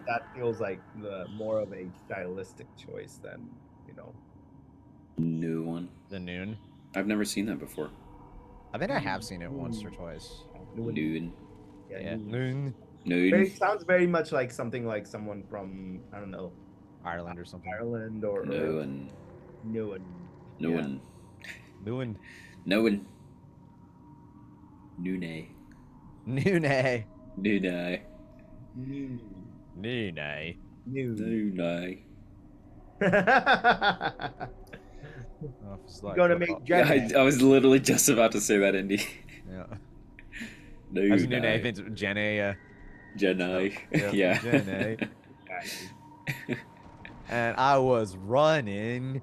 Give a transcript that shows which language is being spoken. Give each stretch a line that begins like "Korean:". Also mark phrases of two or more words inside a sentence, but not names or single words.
English: that feels like the more of a stylistic choice than, you know. New one. The Noon. I've never seen that before. I think I have seen it once or twice. Noon. Yeah. Noon. Noon. Sounds very much like something like someone from, I don't know, Ireland or something. Ireland or Noon. Newen. Noon. Noon. Noon. Noonay. Noonay. Noonay. Noonay. Noonay. Oh, it's like Gonna football. make Jenny. I was literally just about to say that, Indy. Yeah. Noonay. As Noonay, Vince, Jenny. Jenny. Yep, Yeah. Jenny. And I was running.